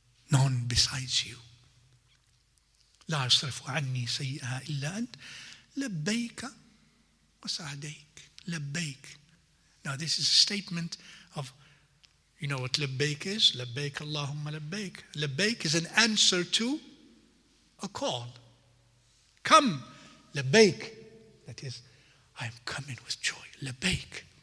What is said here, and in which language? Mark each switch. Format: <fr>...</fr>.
<en>None besides you.</en> <ar>لا يصرف عني سيئها إلا أنت لبيك وسعديك. لبيك.</ar> <en>Now this is a statement of, you know what labbaik is? Labbaik Allahumma labbaik. Labbaik is an answer to a call. Come, labbaik. That is, I am coming with joy. Labbaik.</en>